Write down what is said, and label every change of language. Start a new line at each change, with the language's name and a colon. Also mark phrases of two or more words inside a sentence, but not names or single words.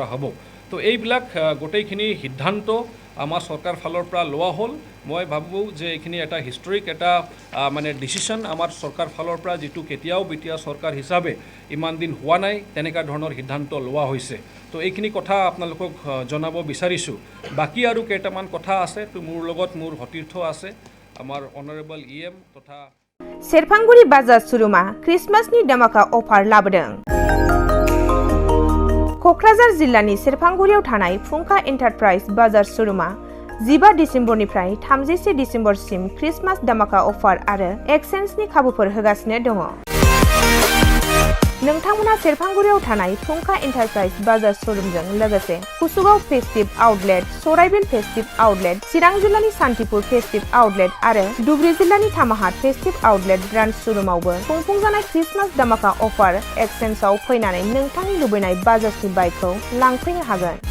Assamese: হ'ব তো এইবিলাক গোটেইখিনি সিদ্ধান্ত আমাৰ চৰকাৰ ফালৰ পৰা লোৱা হ'ল মই ভাবোঁ যে এইখিনি এটা হিষ্টৰিক এটা মানে ডিচিশ্যন আমাৰ চৰকাৰ ফালৰ পৰা যিটো কেতিয়াও BTR চৰকাৰ হিচাপে ইমান দিন হোৱা নাই তেনেকুৱা ধৰণৰ সিদ্ধান্ত লোৱা হৈছে তো এইখিনি কথা আপোনালোকক জনাব বিচাৰিছোঁ বাকী আৰু কেইটামান কথা আছে তো মোৰ লগত মোৰ সতীৰ্থ আছে আমাৰ অনাৰেবল EM তথা
Bodo: सेरफांगुरि बाजार सुरुमा क्रिसमासनि धमाका अफार लाबोदों क'क्राझार जिल्लानि सेरफांगुरियाव थानाय फुंखा एन्टारप्राइज बाजार सुरुमा 15 डिसेम्बरनिफ्राय 31 डिसेम्बरसिम क्रिसमास धमाका अफार आरो एक्सचेन्जनि खाबुफोर होगासिनो दङ नोंथांमोना सेरफांगुरियाव थानाय फुंखा एन्टारप्राइज बाजार शोरूमजों लोगोसे कुसुगाव
English: festive outlet
Bodo: सराइबिल
English: festive outlet
Bodo: चिरां जिल्लानि सान्तिपुर
English: festive outlet
Bodo: आरो धुबरी जिल्लानि थामाहाट
English: festive outlet branch showroomआवबो
Bodo: खुंफुंजानाय क्रिसमास धमाका अफार एक्सचेन्जआव फैनानै नोंथांनि लुबैनाय बाजाजनि बाइकखौ लांफैनो हागोन